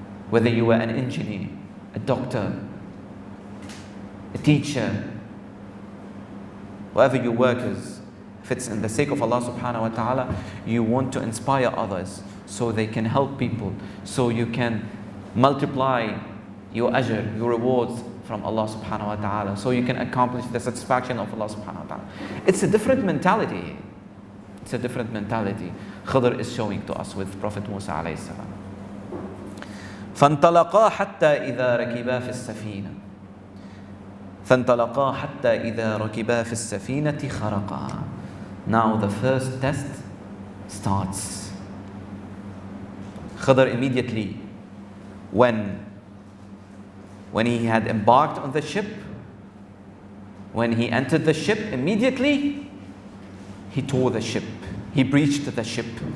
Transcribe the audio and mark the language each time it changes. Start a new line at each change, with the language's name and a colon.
English: Whether you were an engineer, a doctor, a teacher, whatever your work is, if it's in the sake of Allah subhanahu wa ta'ala, you want to inspire others so they can help people, so you can multiply your ajr, your rewards from Allah subhanahu wa ta'ala, so you can accomplish the satisfaction of Allah subhanahu wa ta'ala. It's a different mentality. It's a different mentality Haider is showing to us with Prophet Musa alayhi salam.
Arabic: فانطلقا حتى إذا ركبا في السفينة فانطلقا حتى إذا ركبا في السفينة خرقا.
English: Now the first test starts. Haider immediately, when he had embarked on the ship, when he entered the ship, immediately he tore the ship. He breached the ship.